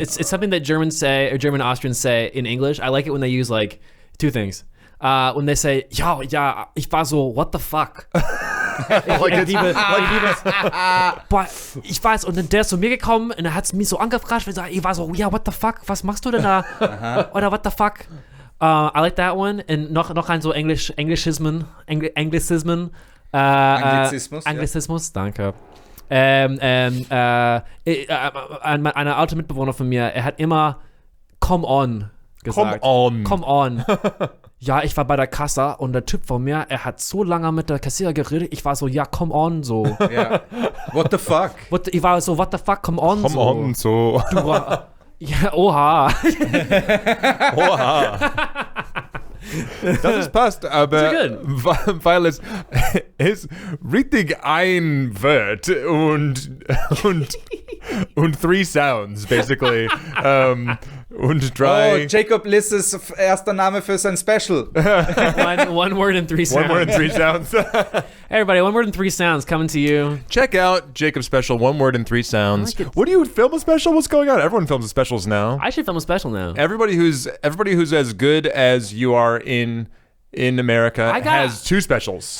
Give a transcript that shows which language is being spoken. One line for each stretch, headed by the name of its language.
English: It's something that Germans say or German Austrians say in English. I like it when they use like two things. When they say,
German: ja, ich war so,
English: what the fuck?
German: Boah, ich weiß, und dann der ist zu mir gekommen und er hat mich so angefragt, ich war so, ja,
English: what the fuck,
German: was machst du denn da? Oder what the fuck?
English: I like that one.
German: Und noch ein so Anglicismen. Anglizismus, danke. Ein alter Mitbewohner von mir, er hat immer
English: come on
German: gesagt. Come on. Ja, ich war bei der Kasse und der Typ von mir, er hat so lange mit der Kassierer geredet, ich war so, ja,
English: come on,
German: so.
English: Ja. What the fuck?
German: Ich war so,
English: what the fuck, come on, Come so. on, so.
German: Du war, ja, oha. Oha. Das ist passt, aber weil es ist richtig ein Wort und
English: three sounds, basically.
German: Und drei... Oh, Jacob Lisses erster Name für sein Special.
English: One word and three sounds. One word and three sounds. Hey everybody, one word and three sounds coming to you. Check out Jacob's special, one word and three sounds. What do you film a special? What's going on? Everyone films specials now. I should film a special now. Everybody who's as good as you are in America has two specials.